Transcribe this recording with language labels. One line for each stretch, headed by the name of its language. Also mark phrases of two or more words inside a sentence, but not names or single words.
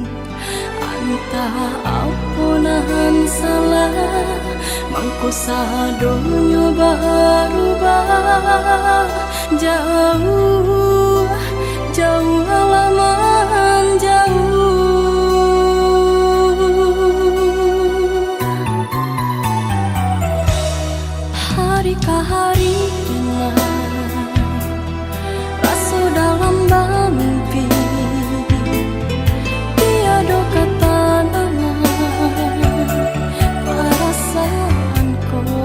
Minangkabau: Entah apunan salah, mangko sadonyo berubah.
Indonesian: Jauh, jauh halaman jauh. Hari ke hari dengan rasa dalam mimpi, tiada kata nama perasaanku.